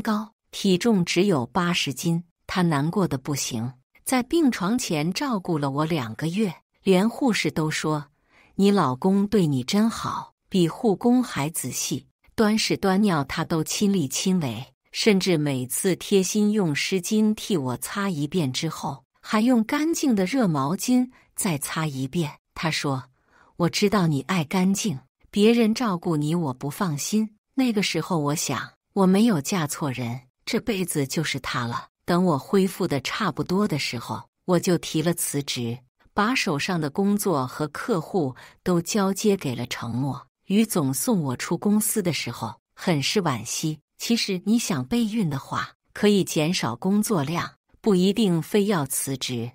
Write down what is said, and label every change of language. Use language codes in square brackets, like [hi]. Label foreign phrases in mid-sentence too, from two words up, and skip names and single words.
[zh] 高，體重只有80斤，他難過得不行，在病床前照顧了我2個月，連護士都說，你老公對你真好，比護工還仔細，端屎端尿他都親力親為，甚至每次貼心用濕巾替我擦一遍之後，還用乾淨的熱毛巾再擦一遍。他說，我知道你愛乾淨，別人照顧你我不放心。那個時候我想，我沒有嫁錯人，這輩子就是他了。等我恢復的差不多的時候，我就提了辭職，把手上的工作和客戶都交接給了程默。於總送我出公司的時候，很是惋惜。其實你想備孕的話，可以減少工作量，不一定非要辭職。